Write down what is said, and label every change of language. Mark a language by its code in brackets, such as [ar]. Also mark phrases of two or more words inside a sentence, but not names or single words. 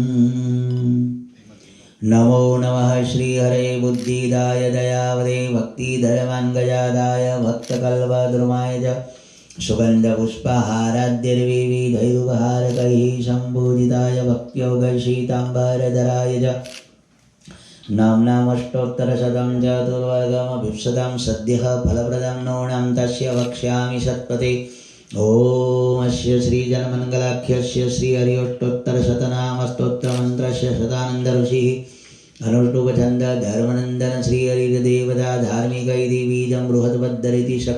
[sa] નમો નમઃ શ્રી હરે બુદ્ધિદાય દયાવદે ભક્તિધર્માંગજાદાય ભક્તકલ્પદ્રુમાય ચ સુગંધપુષ્પહારાદ્યર્વિવિધૈરુપહારકૈः સંબોધિતાય ભક્ત્યોગશીતાંબરધરાય ચ નામ્નામષ્ટોત્તરશतं ચતુર્वर्गमभीप्सितं सद्यः फलप्रदं नूनं तस्य वक्ष्यामि सत्पते ओम अस्य श्री जनमंगलाख्यस्य श्री हरियोष्टोत्तर शतनामस्तोत्र मंत्रस्य शतानंद ऋषिः अनुष्टुपछंद धर्मनंदन श्री हरिदेवता धार्मिक इति बीजं बृहद्बद्धरिति